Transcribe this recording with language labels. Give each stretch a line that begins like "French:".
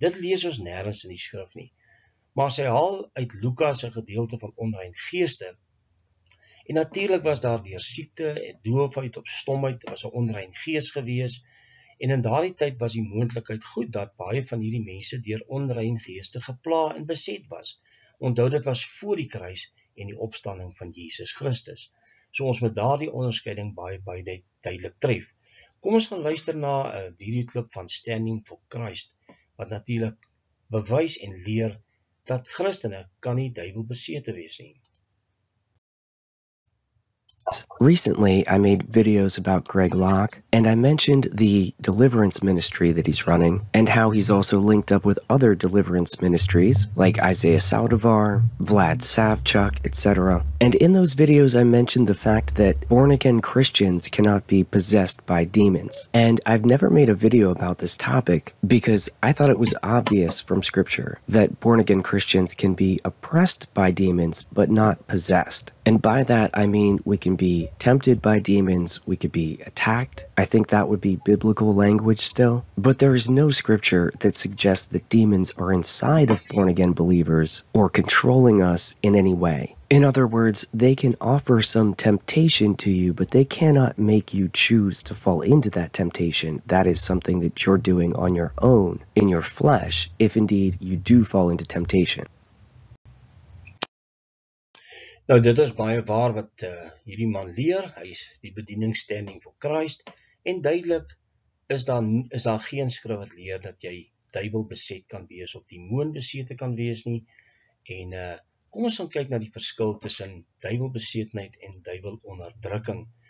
Afrikaans: Dit lees ons nêrens in die skrif nie. Maar sy haal uit Lukas 'n gedeelte van onrein geeste. En natuurlik was daar deur siekte en doofheid of stomheid, was 'n onrein gees gewees. En in daardie tyd was die moontlikheid goed dat baie van hierdie mense deur onrein geeste gepla en beset was. Onthou, dit was voor die kruis en die opstanding van Jesus Christus. So ons moet daardie onderskeiding baie duidelik tref. Kom ons gaan luister na 'n videoklip van Standing for Christ, wat natuurlik bewys en leer dat Christene kan nie duiwel besete wees nie.
English: Recently, I made videos about Greg Locke, and I mentioned the deliverance ministry that he's running, and how he's also linked up with other deliverance ministries, like Isaiah Saldivar, Vlad Savchuk, etc. And in those videos, I mentioned the fact that born-again Christians cannot be possessed by demons. And I've never made a video about this topic, because I thought it was obvious from Scripture that born-again Christians can be oppressed by demons, but not possessed. And by that, I mean we can be tempted by demons, we could be attacked. I think that would be biblical language still. But there is no scripture that suggests that demons are inside of born-again believers or controlling us in any way. In other words, they can offer some temptation to you, but they cannot make you choose to fall into that temptation. That is something that you're doing on your own, in your flesh, if indeed you do fall into temptation.
Afrikaans: Nou, dit is baie waar wat hierdie man leer. Hy is die bediening Standing for Christ, en duidelik is daar geen skrif wat leer dat jy duiwel beset kan wees of demoon besete kan wees nie. En kom ons gaan kyk na die verskil tussen duiwelbesetenheid en duiwelonderdrukking.